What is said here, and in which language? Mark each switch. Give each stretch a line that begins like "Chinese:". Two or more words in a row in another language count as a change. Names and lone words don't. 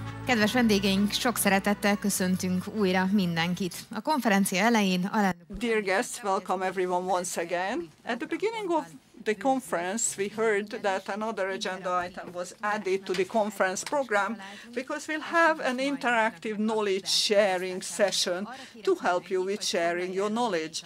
Hungarian: Kedves vendégeink, sok szeretettel köszöntünk újra mindenkit. A konferencia elején
English: Dear guests, welcome everyone once again. At the beginning of the conference, we heard that another agenda item was added to the conference program because we'll have an interactive knowledge sharing session to help you with sharing your knowledge.